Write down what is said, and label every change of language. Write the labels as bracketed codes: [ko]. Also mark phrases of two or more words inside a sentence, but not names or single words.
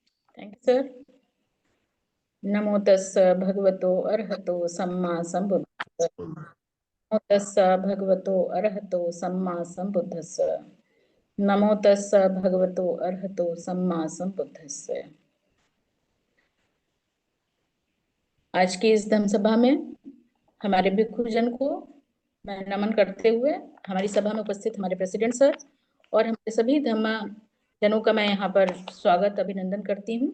[en] thank you sir. [pi] नमो तस्स भगवतो अरहतो सम्मा संबुद्धस्स। नमो तस्स भगवतो अरहतो सम्मा संबुद्धस्स। नमो तस्स भगवतो अरहतो सम्मा संबुद्धस्स। [hi] आज की इस धम्म सभा में हमारे भिक्षुजन को मैं नमन करते हुए हमारी सभा में उपस्थित हमारे प्रेसिडेंट सर और हमारे सभी धम्म जनों का मैं यहाँ पर स्वागत अभिनंदन करती हूँ।